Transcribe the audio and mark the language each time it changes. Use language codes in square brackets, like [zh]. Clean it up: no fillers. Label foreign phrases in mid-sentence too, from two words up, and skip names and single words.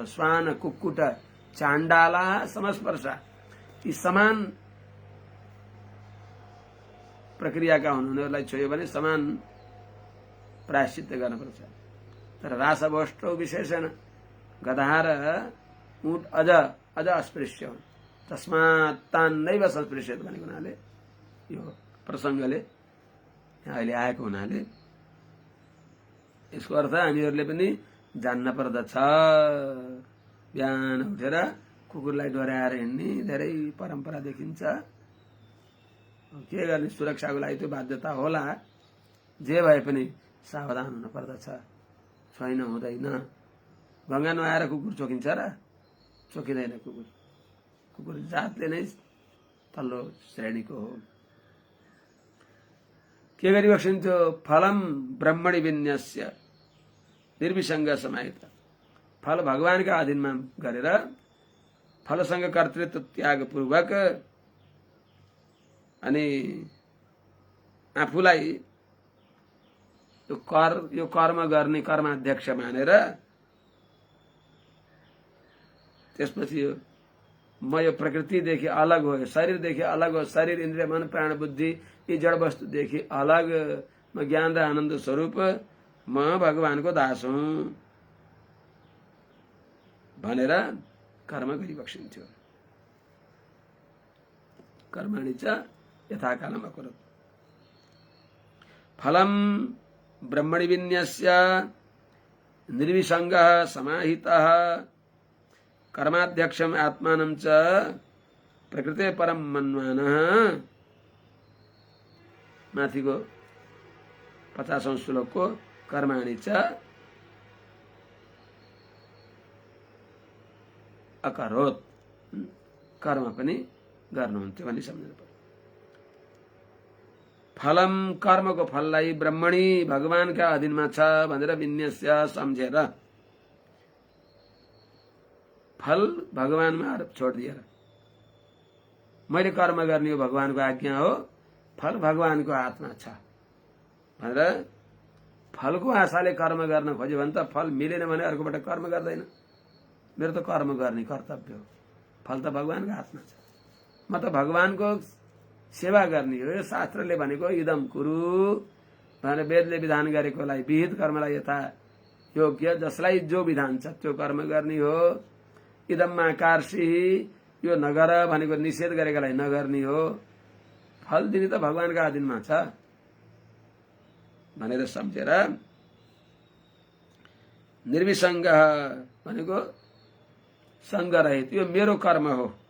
[sa] श्वान, कुक्कुट, चाण्डाला, समस्पर्शा [ne] यी समान प्रक्रियाका हुन्। उनीहरूलाई छोयो भने समान प्रायश्चित्त गर्नुपर्छ। तर [sa] रासवष्टौ विशेषण [ne] गधा र ऊँट अझ अस्पृश्य हुन्। [sa] तस्मात् तान् नैव संस्पृश्यत [ne] भनेको हुनाले यो प्रसङ्गले अहिले आएको हुनाले यसको अर्थ हामीहरूले पनि जान्न पर्दछ। बिहान उठेर कुकुरलाई डोर्याएर हिँड्ने धेरै परम्परा देखिन्छ। के गर्ने, सुरक्षाको लागि त्यो बाध्यता होला। जे भए पनि सावधान हुन पर्दछ। छैन हुँदैन। गङ्गा नुहाएर कुकुर चोकिन्छ र? चोकिँदैन। कुकुर जातले नै तल्लो श्रेणीको हो। के गरिबक्सिन्थ्यो? [sa] फलम ब्रह्मणि विन्यस्य निर्विसङ्ग समाहित। [ne] फल भगवानका अधीनमा गरेर फलसँग कर्तृत्व त्यागपूर्वक अनि आफूलाई यो कर्म गर्ने कर्माध्यक्ष मानेर त्यसपछि म यो प्रकृतिदेखि अलग हो, शरीरदेखि अलग हो, शरीर इन्द्रिय मन प्राण बुद्धि यी जड वस्तुदेखि अलग म ज्ञान र आनन्द स्वरूप म भगवानको दास हुँ भनेर कर्म गरिबक्सिन्थ्यो। [sa] कर्माणि च यथाकालम् अकरोत्। फलम ब्रह्मणि विन्यस्य निर्विसङ्गः समाहितः कर्माध्यक्षम् आत्मानं च प्रकृते परम मन्वानः। [ne] माथिको 50औं श्लोकको [sa] कर्माणि च अकरोत्, [ne] कर्म पनि गर्नुहुन्थ्यो भनी सम्झनु पर्यो। फलम कर्मको फललाई ब्रह्मणि भगवानका अधीनमा छ भनेर विन्यस्य सम्झेर, फल भगवानमा आरोप छोडिदिएर मैले कर्म गर्ने हो भगवानको आज्ञा हो, फल भगवानको हातमा छ भनेर फलको आशाले कर्म गर्न खोज्यो भने त फल मिलेन भने अर्कोबाट कर्म गर्दैन। मेरो त कर्म गर्ने कर्तव्य हो, फल त भगवानको हातमा छ। म त भगवानको सेवा गर्ने हो। यो शास्त्रले भनेको [sa] इदम कुरु [ne] भनेर वेदले विधान गरेकोलाई विहित कर्मलाई यथा योग्य जसलाई जो विधान छ त्यो कर्म गर्ने हो। [sa] इदममा कार्षि [ne] यो नगर भनेको निषेध गरेकोलाई नगर्ने हो। फल दिने त भगवानका अधीनमा छ भनेर सम्झेर निर्विसङ्ग भनेको सङ्ग रहित यो मेरो कर्म हो